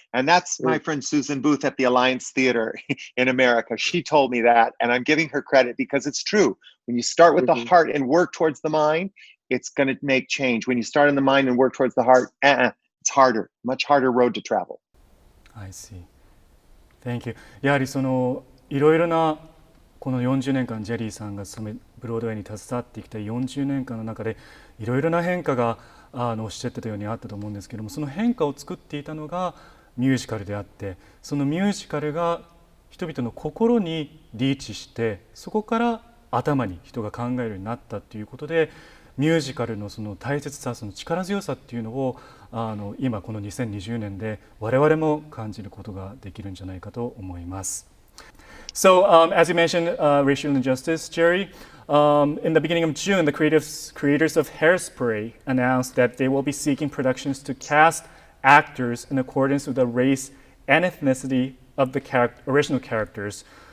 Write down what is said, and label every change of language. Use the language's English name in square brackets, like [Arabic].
[English] And that's my friend Susan Booth at the Alliance Theater in America. She told me that, and I'm giving her credit because it's true. When you start with the heart and work towards the mind, it's going to make change. When you start in the mind and work towards the heart, it's harder, much harder road to travel. I see. Thank you. [Japanese] やはりいろいろなこの40年間ジェリーさんがブロードウェイに携わってきた40年間の中でいろいろな変化がおっしゃってたようにあったと思うんですけども、その変化を作っていたのがミュージカルであって、そのミュージカルが人々の心にリーチして、そこから頭に人が考えるようになったということで、ミュージカルのその大切さ、その力強さっていうのを今この2020年で我々も感じることができるんじゃないかと思います。 [English] So, as you mentioned, racial injustice, Jerry, in the beginning of June, the creators of Hairspray announced that they will be seeking productions to cast actors in accordance with the race and ethnicity of the original characters.